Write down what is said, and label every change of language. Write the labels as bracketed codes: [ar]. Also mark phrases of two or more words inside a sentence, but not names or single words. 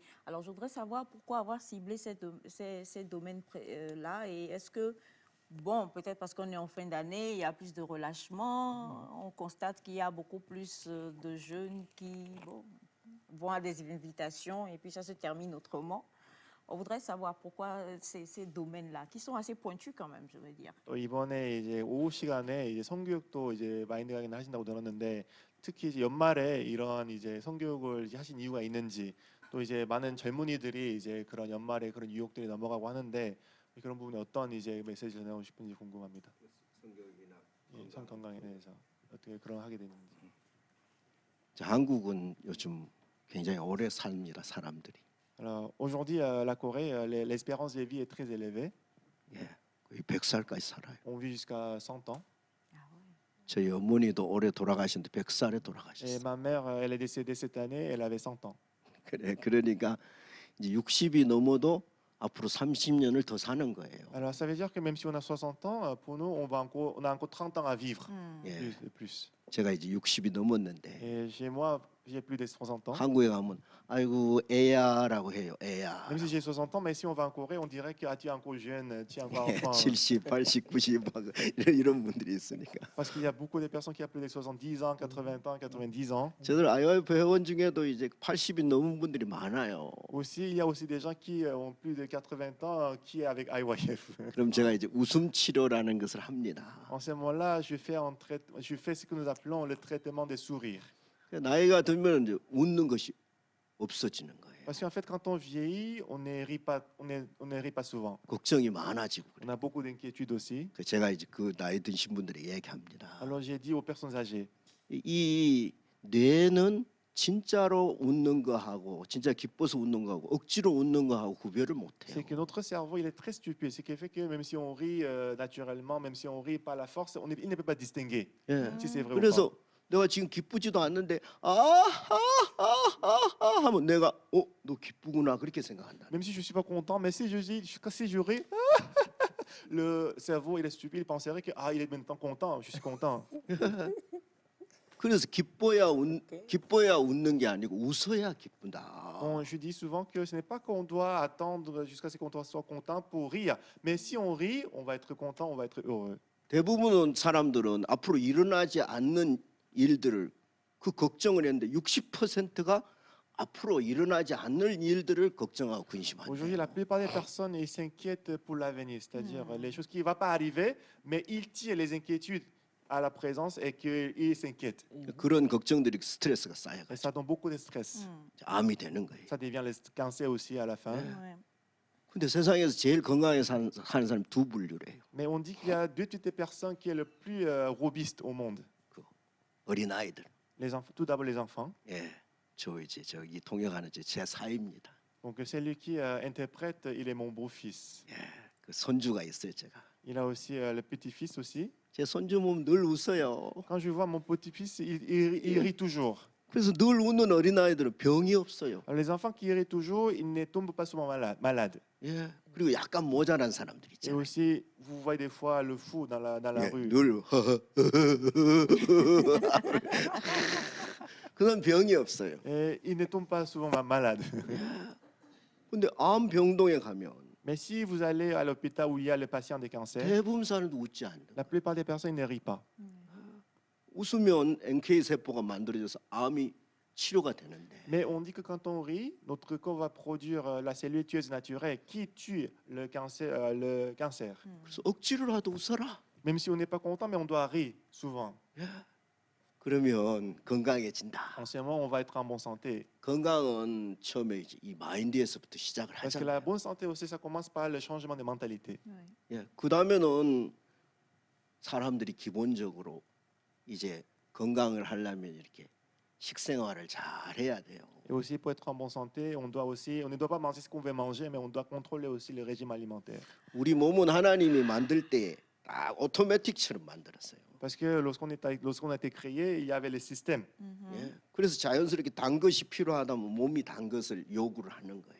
[fr] Alors, je voudrais savoir pourquoi avoir ciblé ces domaines-là et est-ce que, bon, peut-être parce qu'on est en fin d'année, il y a plus de relâchement, on constate qu'il y a beaucoup plus de jeunes qui vont à des invitations et puis ça se termine autrement. On voudrait savoir pourquoi ces domaines-là, qui sont assez pointus quand même, je veux dire. [ko] 또 이번에 이제 오후 시간에 이제 성교육도 이제 마인드 강의를 하신다고 들었는데 특히 이제 연말에 이런 이제 성교육을 이제 하신 이유가 있는지 또 이제 많은 젊은이들이 이제 그런 연말에 그런 유혹들이 넘어가고 하는데 그런 부분에 어떤 이제 메시지를 전하고 싶은지 궁금합니다. 성교육이나 예, 성 건강에 대해서 어떻게 그런 하게 됐는지. 한국은 요즘 굉장히 오래 삽니다 사람들이. [fr] Alors aujourd'hui, la Corée, l'espérance de vie est très élevée. [ko] 예, 거의 100살까지 살아요. [fr] On vit jusqu'à 100 ans. [ko] 저희 어머니도 올해 돌아가셨는데 100살에 [fr] Et [ko] 돌아가셨어요. [fr] ma mère, elle est décédée cette année, elle avait 100 ans. [ko] 그러니까 이제 60이 넘어도 앞으로 30년을 더 사는 거예요. [fr] Alors ça veut dire que même si on a 60 ans, pour nous, on a encore 30 ans à vivre. [ko] 예. [fr] Plus. [ko] 제가 이제 60이 넘었는데 [fr] Et chez moi, j'ai plus de 60 ans. [ko] 한국에 가면 아이고 애야라고 해요. 애야. [fr] Même si j'ai 60 ans, mais si on va en Corée, on dirait que tu es encore jeune, tu es encore enfant. [ko] 70, 80, 90 막 이런 분들이 있으니까. [fr] Parce qu'il y a beaucoup de personnes qui ont plus de 70 ans, 80 ans, 90 ans. [ko] 저들 IYF 회원 중에도 이제 80이 넘은 분들이 많아요. [fr] Aussi, il y a aussi des gens qui ont plus de 80 ans qui est avec IYF. [ko] 그럼 제가 이제 웃음 치료라는 것을 합니다. [fr] En ce moment-là, je fais ce que nous appelons le traitement des sourires. [ko] 나이가 들면 이제 웃는 것이 없어지는 거예요. [fr] Parce qu'en fait, quand on vieillit, on ne rit pas souvent. [ko] 걱정이 많아지고 [fr] On a beaucoup d'inquiétudes aussi. [ko] 그래요. 제가 이제 그 나이 드신 분들에게 얘기합니다. [fr] Alors j'ai dit aux personnes âgées, [ko] 이 뇌는 진짜로 웃는 거하고 진짜 기뻐서 웃는 거하고 억지로 웃는 거하고 구별을 못해요. [fr] c'est que notre cerveau, il est très stupide. Ce qui fait que même si on rit naturellement, même si on rit par la force, il ne peut pas distinguer [ko] 예. [fr] si c'est vrai ou [ko] 그래서 [fr] pas. [ko] 내가 지금 기쁘지도 않는데 하면 내가 너 기쁘구나 그렇게 생각한다. [fr] Même si je suis pas content, mais si je ris, le cerveau, il est stupide, il penserait que il est maintenant content, je suis content. [ko] 그래서 기뻐야 웃는 게 아니고 웃어야 기쁘다. [fr] Bon, je dis souvent que ce n'est pas qu'on doit attendre jusqu'à ce qu'on soit content pour rire, mais si on rit, on va être content, on va être heureux. [ko] 대부분 사람들은 앞으로 일어나지 않는 일들을 그 걱정을 했는데 60%가 앞으로 일어나지 않을 일들을 걱정하고 근심한대요. [fr] Aujourd'hui, la plupart des personnes ils s'inquiètent pour l'avenir, c'est-à-dire les choses qui ne vont pas arriver, mais ils tirent les inquiétudes à la présence et qu'ils s'inquiètent. [ko] 그런 걱정들이 스트레스가 [fr] Et [ko] 쌓여가지고 [fr] ça donne beaucoup de stress. [ko] 암이 되는 거예요. [fr] Ça devient le cancer aussi à la fin. Ouais. [ko] 근데 세상에서 제일 건강하게 사는 사람이 두 분류래요. [fr] Mais on dit qu'il y a deux types de personnes qui est le plus robuste au monde. [ko] 어린 아이들. [fr] Tout d'abord les enfants. [ko] 예, 저기 통역하는 제 사입니다. [fr] Donc celui qui interprète, il est mon beau-fils. [ko] 예, 그 손주가 있어요 제가. [fr] Il a aussi le petit-fils aussi. [ko] 제 손주 보면 늘 웃어요. [fr] Quand je vois mon petit-fils, il rit toujours. [ko] 그래서 늘 웃는 어린 아이들은 병이 없어요. [fr] Alors, les enfants qui rient toujours, ils ne tombent pas souvent malades. [ko] 예, 그리고 약간 모자란 사람들 [fr] Et [ko] 있잖아요. [fr] aussi, vous voyez des fois le fou dans la [ko] 예, [fr] rue. [ko] 늘 그건 병이 없어요. [fr] Et ils ne tombent pas souvent malades. [ko] 근데 암 병동에 가면 [fr] Mais si vous allez à l'hôpital où il y a le patient de cancer, [ko] 대부분 사람도 웃지 않는. [fr] la plupart des personnes ne rient pas. [ko] 웃으면 NK 세포가 만들어져서 암이 치료가 되는데. [fr] Mais on dit que quand on rit, notre corps va produire la cellule tueuse naturelle qui tue le cancer. [ko] 그래서 억지로라도 웃어라. [fr] Même si on n'est pas content, mais on doit rire souvent. [ko] 그러면 건강해진다. [fr] En ce moment, on va être en bonne santé. [ko] 건강은 처음에 이제 이 마인드에서부터 시작을 [fr] Parce que la [ko] 하잖아요. [fr] bonne santé aussi, ça commence par le changement de mentalité. [ko] 예, 그 다음에는 사람들이 기본적으로 이제 건강을 하려면 이렇게 식생활을 잘 해야 돼요. [fr] Et aussi, pour être en bonne santé, on ne doit pas manger ce qu'on veut manger, mais on doit contrôler aussi le régime alimentaire. [ko] 우리 몸은 하나님이 만들 때 딱 오토매틱처럼 만들었어요. [fr] Parce que lorsqu'on a été créé, il y avait le système. [ko] 예, 그래서 자연스럽게 단 것이 필요하다면 몸이 단 것을 요구를 하는 거예요.